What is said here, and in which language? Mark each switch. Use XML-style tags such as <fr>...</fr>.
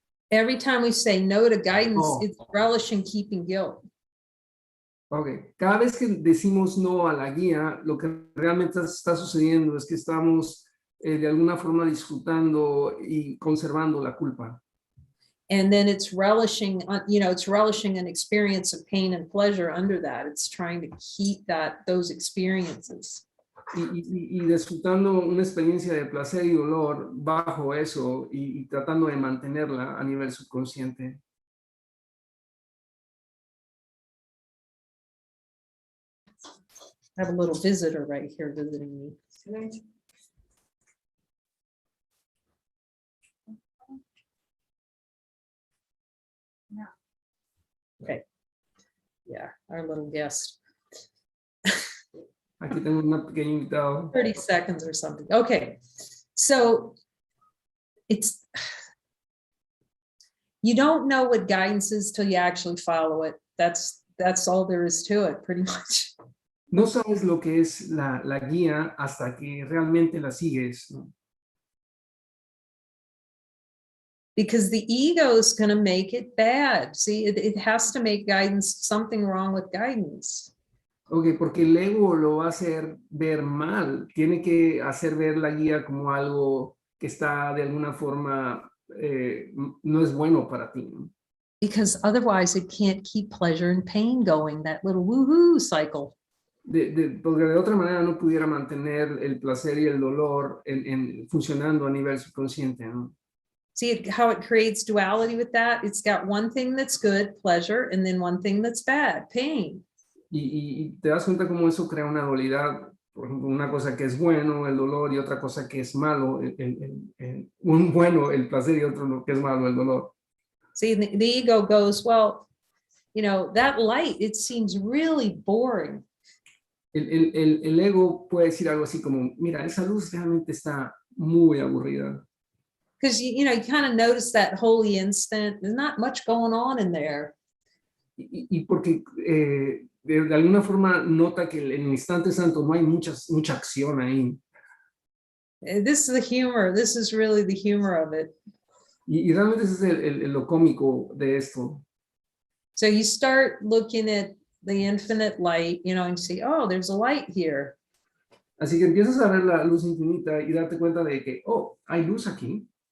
<en>Every time we say no to guidance, Oh. it's relishing keeping guilt.</en> <es>Ok, cada vez que decimos no a la guía, lo que realmente está sucediendo es que estamos de alguna forma disfrutando y conservando la culpa.</es> <en>And then it's relishing, it's relishing an experience of pain and pleasure under that. It's trying to keep those experiences.</en> <es>Y disfrutando una experiencia de placer y dolor bajo eso y tratando de mantenerla a nivel subconsciente.</es> <en>I have a little visitor right here visiting me. Okay. Yeah, our little guest.</en> <es>Aquí tengo una pequeña invitado.</es> <en>30 seconds or something. Okay. So you don't know what guidance is till you actually follow it. That's all there is to it, pretty much.</en> <es>No sabes lo que es la guía hasta que realmente la sigues, ¿no?</es> <en>Because the ego is going to make it bad. See, it has to make guidance something wrong with guidance.</en> <es>Ok, porque el ego lo va a hacer ver mal. Tiene que hacer ver la guía como algo que está de alguna forma no es bueno para ti, ¿no?</es> <en>Because otherwise it can't keep pleasure and pain going, that little woohoo cycle.</en> <es>Porque de otra manera no pudiera mantener el placer y el dolor funcionando a nivel subconsciente, ¿no?</es> <en>See how it creates duality with that? It's got one thing that's good, pleasure, and then one thing that's bad, pain.</en> <es>Y te das cuenta cómo eso crea una dualidad. Por ejemplo, una cosa que es bueno, el dolor, y otra cosa que es malo, un bueno, el placer, y otro lo que es malo, el dolor.</es> <en>See, the ego goes, well, that light, it seems really boring.</en> <es>El ego puede decir algo así como, mira, esa luz realmente está muy aburrida.</es> <en>Because you kind of notice that holy instant. There's not much going on in there.</en> <es>Y porque de alguna forma nota que en el instante santo no hay mucha acción ahí.</es> <en>This is the humor. This is really the humor of it.</en> <es>Y realmente ese es lo cómico de esto.</es> <en>So you start looking at the infinite light, and you see, oh, there's a light here.</en> <es>Así que empiezas a ver la luz infinita y darte cuenta de que, oh, hay luz aquí.</es>